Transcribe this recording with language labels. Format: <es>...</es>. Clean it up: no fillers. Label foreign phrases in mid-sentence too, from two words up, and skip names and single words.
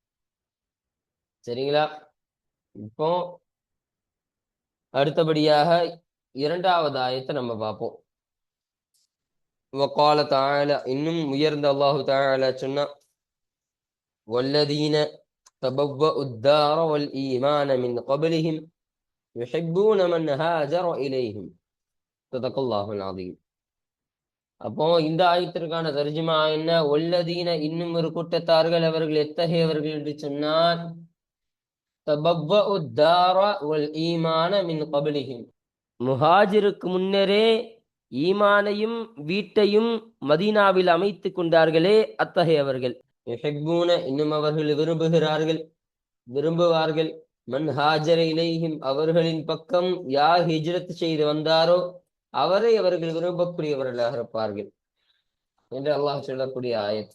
<ta>சரிங்களா? இப்போ அடுத்தபடியாக இரண்டாவது ஆயத்தை நம்ம பார்ப்போம்.</ta> <ar>وقال تعالى,</ar> <ta>இன்னும் உயர்ந்த அல்லாஹு தஆலா சொன்னா,</ta> <ar>والذين تبوءوا الدار والإيمان من قبلهم يحبون من هاجر إليهم صدق الله العظيم.</ar> <ta>அப்போ இந்த ஆயத்திற்கான தர்ஜுமா என்ன? வல்லதீன, இன்னும் ஒரு கூட்டத்தார்கள், அவர்கள் எத்தகையவர்கள் என்று சொன்னால்,</ta> <ar>تبوءوا الدار والإيمان من قبلهم,</ar> <ta>முஹாஜிருக்கு முன்னரே ஈமானையும் வீட்டையும் மதீனாவில் அமைத்து கொண்டார்களே அத்தகையவர்கள். யுஹிப்பூன, இன்னும் அவர்கள் விரும்புவார்கள்,</ta> <ar>من هاجر إليهم,</ar> <ta>அவர்களின் பக்கம் யார் ஹிஜ்ரத் செய்து வந்தாரோ அவரை அவர்கள் விரும்பக்கூடியவர்களாக இருப்பார்கள் என்று அல்லாஹ் சொல்லக்கூடிய ஆயத்.</ta>